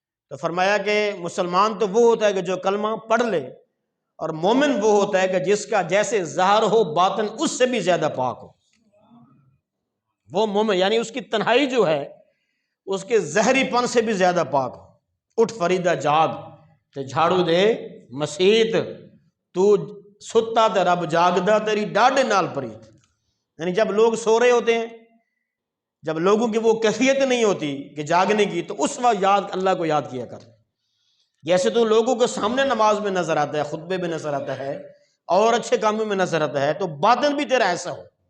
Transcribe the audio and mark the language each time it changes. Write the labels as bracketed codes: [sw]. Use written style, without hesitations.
[ur] تو فرمایا کہ مسلمان تو وہ ہوتا ہے کہ جو کلمہ پڑھ لے، اور مومن وہ ہوتا ہے کہ جس کا جیسے ظاہر ہو باطن اس سے بھی زیادہ پاک ہو. وہ مومن یعنی اس کی تنہائی جو ہے اس کے ظاہری پن سے بھی زیادہ پاک ہو. [pa] اٹھ فریدہ جاگ تے جھاڑو دے مسیت، تو ستا تے رب جاگدا تیری ڈاڈے نال پریت. [ur] یعنی جب لوگ سو رہے ہوتے ہیں، جب لوگوں کی وہ کیفیت نہیں ہوتی کہ جاگنے کی، تو اس وقت اللہ کو یاد کیا کر. جیسے تو لوگوں کے سامنے نماز میں نظر آتا ہے، خطبے میں نظر آتا ہے، اور اچھے کاموں میں نظر آتا ہے، تو باطن بھی تیرا ایسا ہو.